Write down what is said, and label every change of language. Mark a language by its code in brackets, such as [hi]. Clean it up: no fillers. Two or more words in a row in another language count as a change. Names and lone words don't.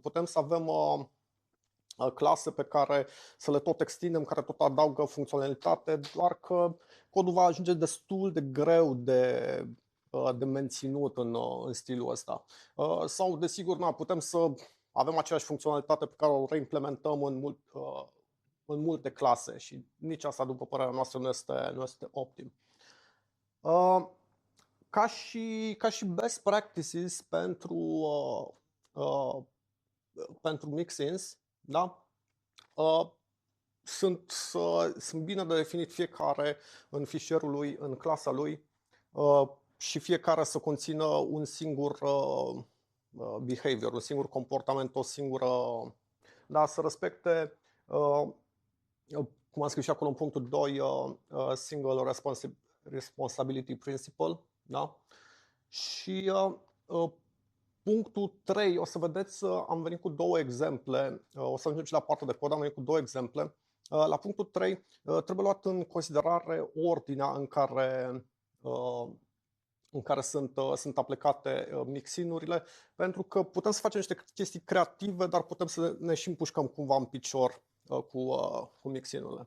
[ro] Putem să avem clase pe care să le tot extindem, care tot adaugă funcționalitate, doar că codul va ajunge destul de greu de menținut în stilul ăsta. Sau, desigur, putem să avem aceeași funcționalitate pe care o reimplementăm în multe clase și nici asta, după părerea noastră, nu este optim. Ca și [en] best practices [ro] pentru mixins, da? Sunt bine de definit fiecare în fișierul lui, în clasa lui, și fiecare să conțină un singur behavior, un singur comportament, o singură, da, să respecte, cum am scris și acolo în punctul 2, [en] single responsibility principle, [ro] da? Și punctul 3, o să vedeți, am venit cu două exemple, o să ajungem și la partea de cod, am venit cu două exemple. La punctul 3 trebuie luat în considerare ordinea în care sunt aplicate mixin-urile, pentru că putem să facem niște chestii creative, dar putem să ne și împușcăm cumva în picior cu mixin-urile.